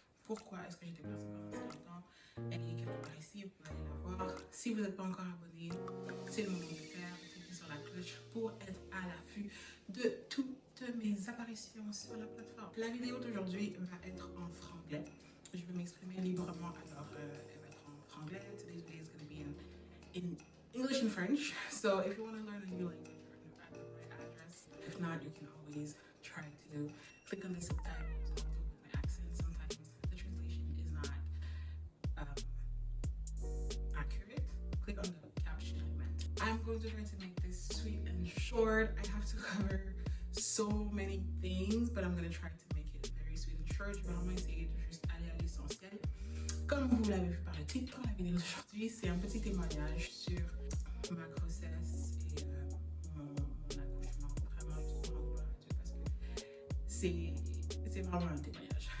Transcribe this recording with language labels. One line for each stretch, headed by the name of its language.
French: pourquoi est-ce que j'étais partie pendant si longtemps. Elle est quelque part ici, vous pouvez aller la voir. Si vous n'êtes pas encore abonné, c'est le moment de le faire. Cliquez sur la cloche pour être à l'affût de toutes mes apparitions sur la plateforme. La vidéo d'aujourd'hui va être en franglais. Je vais m'exprimer librement, alors elle va être en franglais.
English: Today's video is going to be in English and French. So if you want to learn a new language, you're at the right address. If not, you can always try to click on the subtitles. Although with my accent, sometimes the translation is not accurate. Click on the caption I meant. I'm going to try to make this sweet and short. I have to cover so many things, but I'm going to try to make it very sweet and short.
French: Je vais vraiment essayer de juste aller à l'essentiel. Comme vous l'avez vu par le titre, la vidéo d'aujourd'hui, c'est un petit témoignage sur ma grossesse et mon accouchement. Vraiment, juste pour gloire à Dieu, parce que c'est vraiment un témoignage.